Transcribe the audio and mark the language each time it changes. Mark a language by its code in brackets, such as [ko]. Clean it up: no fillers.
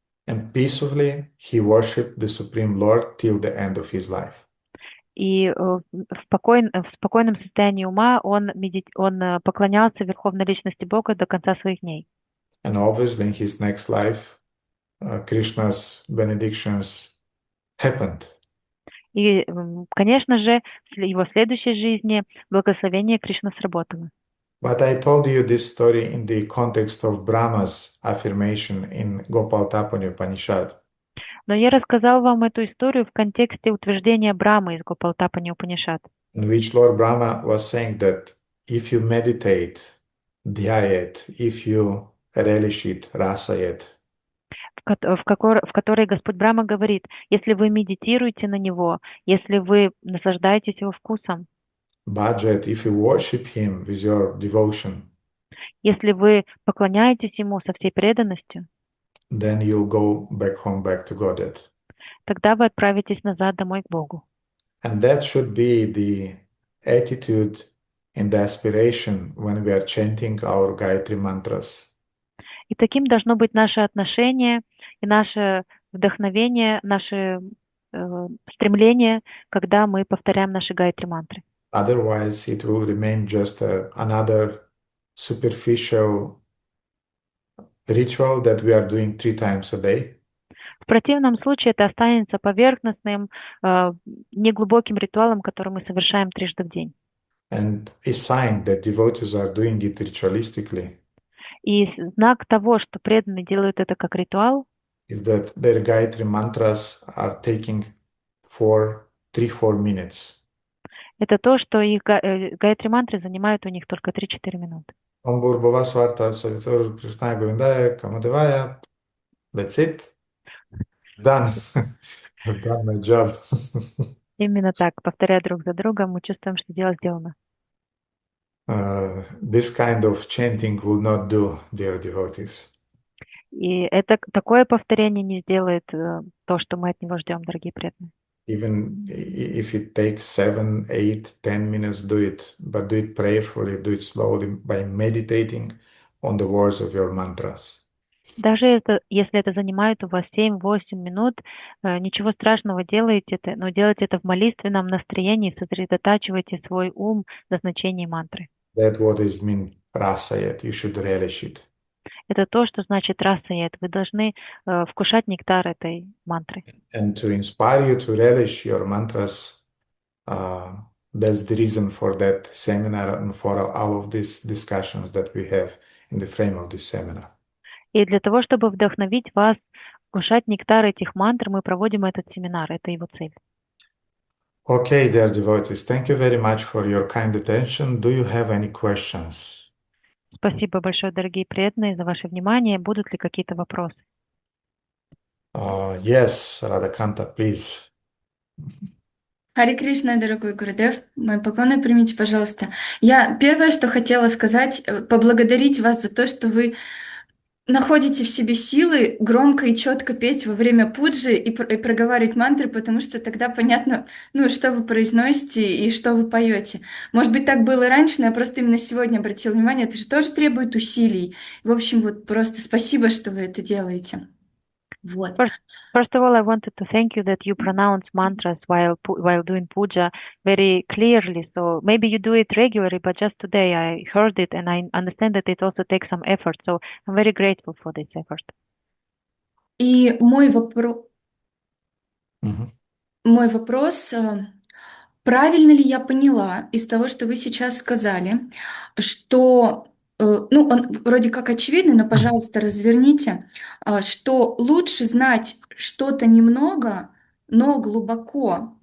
[en] And peacefully he worshipped the Supreme Lord till the end of his life. [ru] И в спокойном состоянии ума он поклонялся Верховной Личности Бога до конца своих дней. [en] And obviously in his next life, Krishna's benedictions happened. [ru] И, конечно же, в его следующей жизни благословение Кришны сработало. [en] But I told you this story in the context of Brahma's affirmation in Gopal Tapani Upanishad. [ru] Но я рассказал вам эту историю в контексте утверждения Брамы из Гопалтапани Упанишад. [en] In which Lord Brahma was saying that if you meditate, dhyayat, if you relish it, rasayat, [ru] в которой Господь Брахма говорит: если вы медитируете на него, если вы наслаждаетесь его вкусом, [en] bhajat, if you worship him with your devotion, [ru] если вы поклоняетесь ему со всей преданностью, [en] then you'll go back home, back to Godhead. [ru] тогда вы отправитесь назад домой к Богу. [en] And that should be the attitude and the aspiration when we are chanting our Gayatri mantras. [ru] И таким должно быть наше отношение и наше вдохновение, наше стремление, когда мы повторяем наши Гайатри мантры. [en] Otherwise, it will remain just another superficial ritual that we are doing 3 times a day. [ru] В противном случае это останется поверхностным, неглубоким ритуалом, который мы совершаем трижды в день. [en] And a sign that devotees are doing it ritualistically [ru] И знак того, что преданные делают это как ритуал, [en] is that their Gayatri mantras are taking 3-4 minutes. [ru] Это то, что их Гайатри мантры занимают у них только 3-4 минуты. Om Bhurбхувah Сварта Савитур Кришная Говиндая Камадевая. [en] That's it. Done. I've done my job. [ru] Именно так, повторяя друг за другом, мы чувствуем, что дело сделано. [en] This kind of chanting will not do, dear devotees. [ru] И это такое повторение не сделает то, что мы от него ждем, дорогие преданные. [en] Even if it takes 7, 8, 10 minutes, do it. But do it prayerfully, do it slowly by meditating on the words of your mantras. [ru] Даже если это занимает у вас 7-8 минут, ничего страшного, делайте это, но делайте это в молитвенном настроении, сосредотачивайте свой ум на значении мантры. [en] That's what is mean rasayat. You should relish it. [ru] Это то, что значит расаят. Вы должны вкушать нектар этой мантры. [en] And to inspire you to relish your mantras, that's the reason for that seminar and for all of these discussions that we have in the frame of this seminar. [ru] И для того, чтобы вдохновить вас вкушать нектар этих мантр, мы проводим этот семинар. Это его цель. [en] Okay, dear devotees, thank you very much for your kind attention. Do you have any questions? [ru] Спасибо большое, дорогие преданные, за ваше внимание. Будут ли какие-то вопросы? [en] Yes, Radhakanta, please. [ru] Харе Кришна, дорогой Гурудев, мои поклоны примите, пожалуйста. Я первое, что хотела сказать, поблагодарить вас за то, что вы находите в себе силы громко и четко петь во время пуджи и проговаривать мантры, потому что тогда понятно, ну, что вы произносите и что вы поете. Может быть, так было и раньше, но я просто именно сегодня обратила внимание, это же тоже требует усилий. В общем, вот просто спасибо, что вы это делаете. Вот. [en] First of all, I wanted to thank you that you pronounce mantras while doing puja very clearly. So maybe you do it regularly, but just today I heard it and I understand that it also takes some effort. So I'm very grateful for this effort. [ru] И мой вопрос, правильно ли я поняла из того, что вы сейчас сказали, что, ну, он вроде как очевидный, но, пожалуйста, разверните, что лучше знать что-то немного, но глубоко.